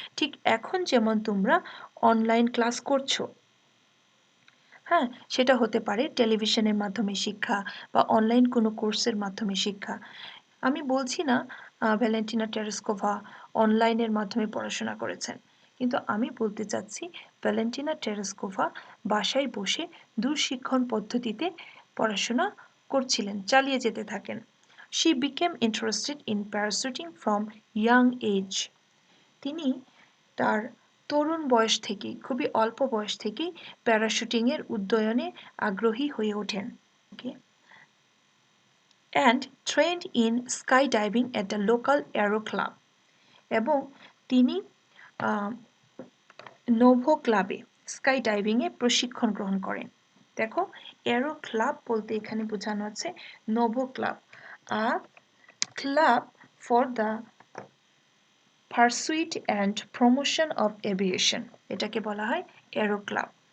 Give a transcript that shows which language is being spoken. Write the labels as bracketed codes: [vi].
[bn] ঠিক এখন যেমন তোমরা অনলাইন ক্লাস করছো, হ্যাঁ, সেটা হতে পারে টেলিভিশনের মাধ্যমে শিক্ষা বা অনলাইন কোনো কোর্সের মাধ্যমে শিক্ষা। আমি বলছি না ভ্যালেন্টিনা টেরেস্কোভা অনলাইনের মাধ্যমে পড়াশোনা করেছেন, কিন্তু আমি বলতে চাচ্ছি ভ্যালেন্টিনা টেরেস্কোভা বাসায় বসে দূরশিক্ষণ পদ্ধতিতে পড়াশোনা করছিলেন, চালিয়ে যেতে থাকেন। [en] She became interested in parachuting from young age. [bn] তিনি তার তরুণ বয়স থেকেই, খুবই অল্প বয়স থেকেই প্যারাশুটিংয়ের উদ্যয়নে আগ্রহী হয়ে ওঠেন। [en] Okay. And trained in skydiving at the local aero club. [bn] এবং তিনি নোভো ক্লাবে স্কাই ডাইভিংয়ে প্রশিক্ষণ গ্রহণ করেন। দেখো, এরো ক্লাব বলতে এখানে বোঝানো হচ্ছে novo club, [en] a club for the pursuit and promotion of aviation, [bn] এটাকে বলা হয় এরো ক্লাব।